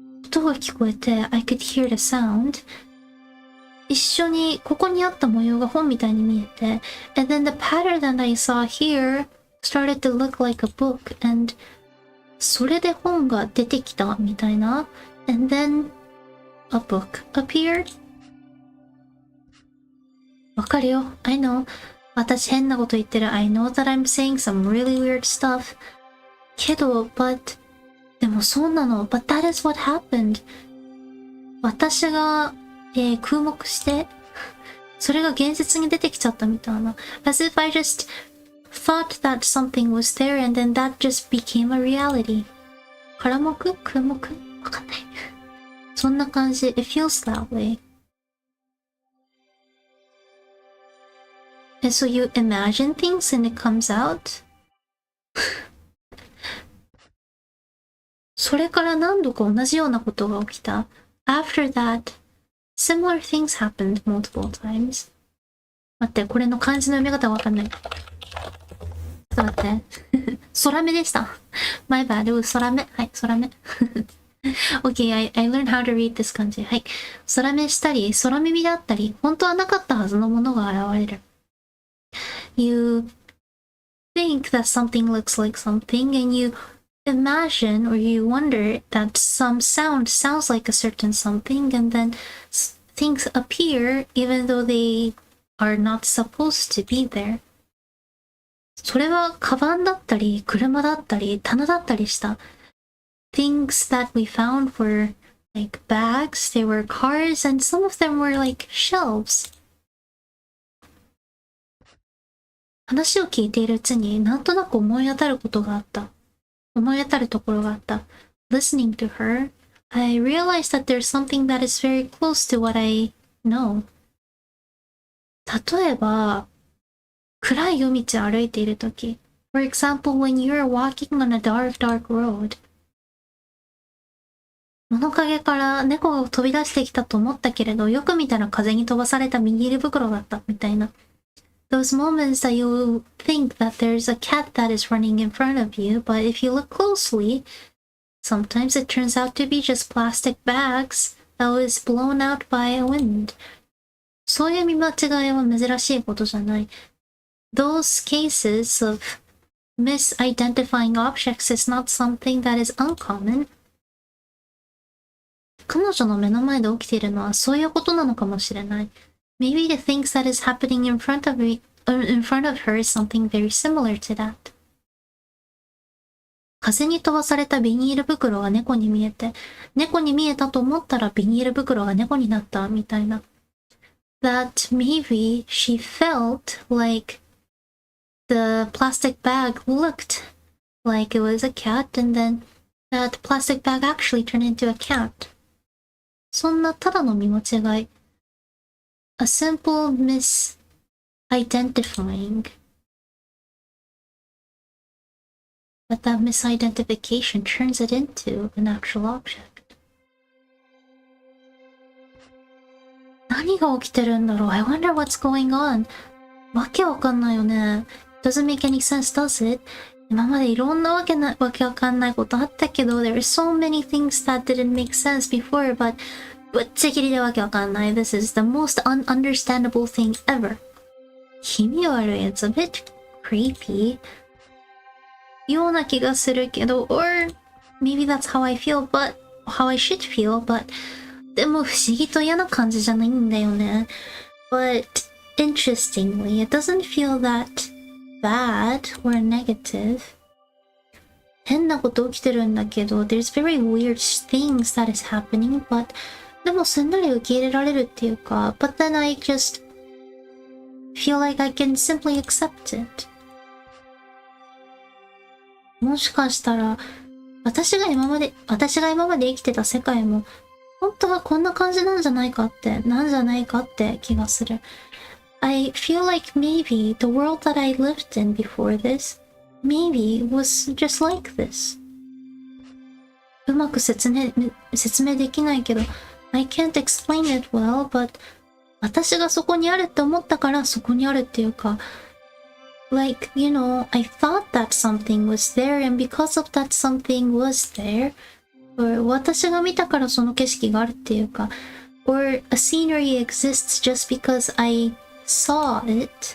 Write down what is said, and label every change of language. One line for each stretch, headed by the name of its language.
Japanese: 音が聞こえて、
English: I could hear the sound.
Japanese: 一緒に、ここにあった模様が本みたいに見えて、
English: and then the pattern that I saw here started to look like a book, and
Japanese: それで本が出てきたみたいな。
English: And then a book appeared.
Japanese: わかるよ。
English: I know.
Japanese: 私変なこと言ってる。
English: I know that I'm saying some really weird stuff.
Japanese: けど、
English: but
Japanese: でもそうなの。
English: But that is what happened.
Japanese: 私が、空目して、それが現実に出てきちゃったみたいな。
English: As if I just thought that something was there and then that just became a reality.
Japanese: 空目空目わかんない。そんな感じ。
English: It feels that way. And so you imagine things and it comes out?
Japanese: それから何度か同じようなことが起きた。
English: After that, similar things happened multiple times.
Japanese: 待って、これの漢字の読み方がわかんない。ちょっと待って。空目でした。
English: My bad, it was 空目。
Japanese: はい、空目。
English: Okay, I learned how to read this 漢字。
Japanese: はい。空目したり、空耳であったり、本当はなかったはずのものが現れる。
English: You think that something looks like something, and you imagine or you wonder that some sound sounds like a certain something, and then things appear even though they are not supposed to be there.
Japanese: それはカバンだったり、車だったり、棚だったりした。
English: Things that we found were like bags, they were cars, and some of them were like shelves.
Japanese: 話を聞いているうちになんとなく思い当たることがあった。思い当たるところがあった。
English: Listening to her, I realized that there's something that is very close to what I know.
Japanese: 例えば、暗い夜道を歩いているとき。
English: For example, when you're walking on a dark, dark road.
Japanese: 物陰から猫が飛び出してきたと思ったけれど、よく見たら風に飛ばされたビニール袋だったみたいな。
English: Those moments that you think that there's a cat that is running in front of you, but if you look closely, sometimes it turns out to be just plastic bags that was blown out by a wind.
Japanese: そういう見間違いは珍しいことじゃない。
English: Those cases of misidentifying objects is not something that is uncommon.
Japanese: 彼女の目の前で起きているのはそういうことなのかもしれない。
English: Maybe the things that is happening in front of her is something very similar to that.
Japanese: 風に飛ばされたビニール袋が猫に見えて、猫に見えたと思ったらビニール袋が猫になったみたいな。
English: That maybe she felt like the plastic bag looked like it was a cat, and then that plastic bag actually turned into a cat.
Japanese: そんなただの見間違い。
English: A simple misidentifying. But that misidentification turns it into an actual object.
Japanese: 何が起きてるんだろう?
English: I wonder what's going on.
Japanese: わけわかんないよね。
English: Doesn't make any sense, does it?
Japanese: 今までいろんなわけわかんないことあったけど、
English: there are so many things that didn't make sense before, but
Japanese: ぶっちゃけりでわけわかんない。
English: This is the most ununderstandable thing ever.
Japanese: 気味悪い。
English: It's a bit creepy.
Japanese: ような気がするけど、
English: or maybe that's how I feel, but how I should feel, but
Japanese: でも不思議と嫌な感じじゃないんだよね。
English: But interestingly, it doesn't feel that bad or negative.
Japanese: 変なこと起きてるんだけど、
English: there's very weird things that is happening, but
Japanese: でもすんなり受け入れられるっていうか、
English: but then I just feel like I can simply accept it.
Japanese: もしかしたら、私が今まで生きてた世界も、本当はこんな感じなんじゃないかって気がする。
English: I feel like maybe the world that I lived in before this, maybe was just like this.
Japanese: うまく説明できないけど、
English: I can't explain it well, but
Japanese: 私がそこにあるって思ったからそこにあるっていうか、
English: like, you know, I thought that something was there, and because of that something was there, or
Japanese: 私が見たからその景色があるっていうか、
English: or a scenery exists just because I saw it.